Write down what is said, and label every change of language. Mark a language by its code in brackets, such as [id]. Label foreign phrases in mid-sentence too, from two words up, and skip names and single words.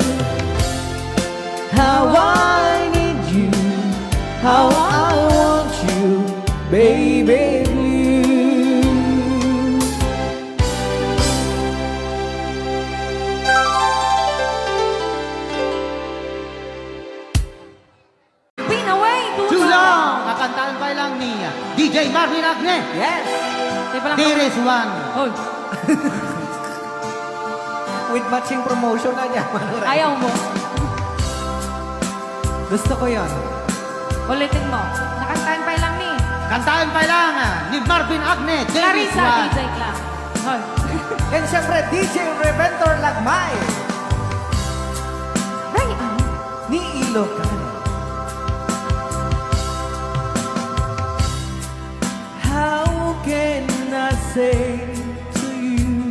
[en] How I need you, how I want you, baby blue. Pin away, Too long! [tl] Kakantaan pa lang ni DJ Marvin Agne. [en] Yes, There is one. Hoy, with matching promotion [tl] na niya. ayaw mo. Gusto ko yon. Ulitin mo. Nakantahan pa lang ni Kantaan pa lang ni Marvin Agne. [en] There is Clarissa one. DJ Clark. Hoy. And syempre, DJ Reventor Lagmay Brian. [tl] ni Ilocano. [en] How can I say to you